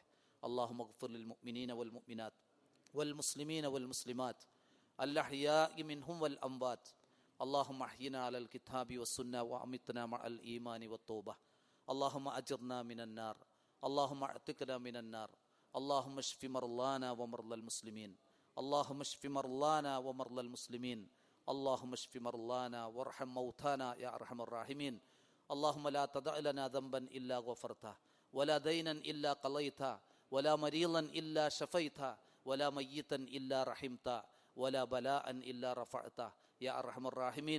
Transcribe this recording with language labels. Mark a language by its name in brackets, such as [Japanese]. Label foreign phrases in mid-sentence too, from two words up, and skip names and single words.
[Arabic] اللهم اغفر للمؤمنين والمؤمنات والمسلمين والمسلمات الأحياء منهم والأموات. اللهم أحينا على الكتاب والسنة وأمتنا مع الإيمان والتوبة. اللهم أجرنا من النار. اللهم أعتقنا من النار. اللهم اشف مرضانا ومرضى المسلمين. اللهم اشف مرضانا ومرضى المسلمين. اللهم اشف مرضانا وارحم موتانا يا ارحم الراحمين. اللهم لا تدع لنا ذنبا الا غفرته ولا دينا الا قضيته ولا مريضا الا شفيته ولا ميتا الا رحمته ولا بلاء الا رفعته يا ارحم الراحمين.